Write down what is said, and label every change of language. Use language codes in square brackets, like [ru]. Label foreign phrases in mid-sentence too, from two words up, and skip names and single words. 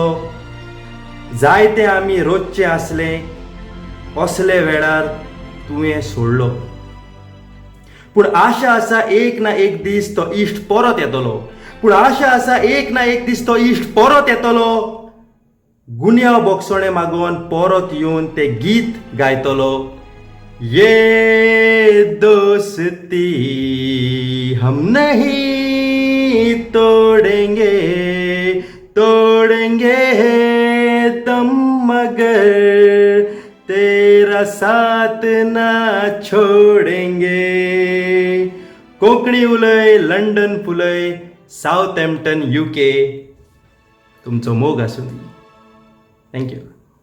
[kok] जायते आमी रोजचे आसले, असले वेळार तुवें सोडलो. पूण आशा आसा एक ना एक दीस तो इश्ट परत येतलो. पूण आशा आसा एक ना एक दीस तो इश्ट परत येतलो, गुन्यांव बोगसोणे मागोवन परत येवन ते गीत गायतलो. [hi] ये दोस्ती हम नहीं तोड़ेंगे, तोड़ेंगे दम मगर तेरा साथ ना छोड़ेंगे. [kok] कोंकणी उलय, लंडन फुलय, साऊथ हॅम्प्टन UK. तुमचो मोग आसूं दी. थँक्यू.